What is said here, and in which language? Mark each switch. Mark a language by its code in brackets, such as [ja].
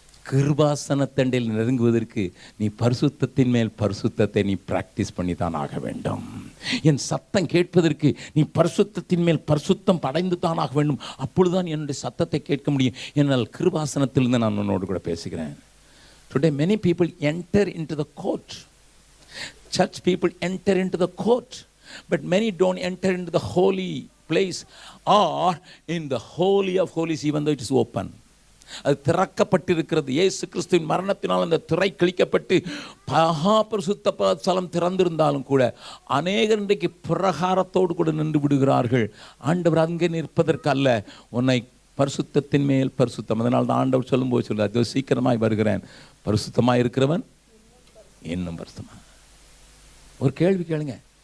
[ta] கிருபாசனத்தண்டையில் நெருங்குவதற்கு நீ பரிசுத்தத்தின் மேல் பரிசுத்தத்தை நீ பிராக்டிஸ் பண்ணி தான் ஆக வேண்டும். என் சத்தம் கேட்பதற்கு நீ பரிசுத்தத்தின் மேல் பரிசுத்தம் படைந்து தான் ஆக வேண்டும். அப்பொழுதுதான் என்னுடைய சத்தத்தை கேட்க முடியும். என்னால் கிருபாசனத்திலிருந்து நான் உன்னோடு கூட பேசுகிறேன். [en] Today many people enter into the court. Church people enter into the court, but many don't enter into the holy place or in the holy of holies, even though it is open. [ta] அது திறக்கப்பட்டிருக்கிறது. இயேசு கிறிஸ்துவின் மரணத்தினால் அந்த திரை கிழிக்கப்பட்டு மகா பரிசுத்த ஸ்தலம் திறந்திருந்தாலும் கூட அநேகர் இன்றைக்கு பிரகாரத்தோடு கூட நின்று விடுகிறார்கள். ஆண்டவர் அங்கே நிற்பதற்கு அல்ல, உன்னை பரிசுத்தத்தின் மேல் பரிசுத்தம். அதனால் தான் ஆண்டவர் சொல்லும்போது சொல்லுவார், அதோ சீக்கிரமாய் வருகிறேன், பரிசுத்தமாக இருக்கிறவன் இன்னும் பரிசுத்தமாக. ஒரு கேள்வி கேளுங்க.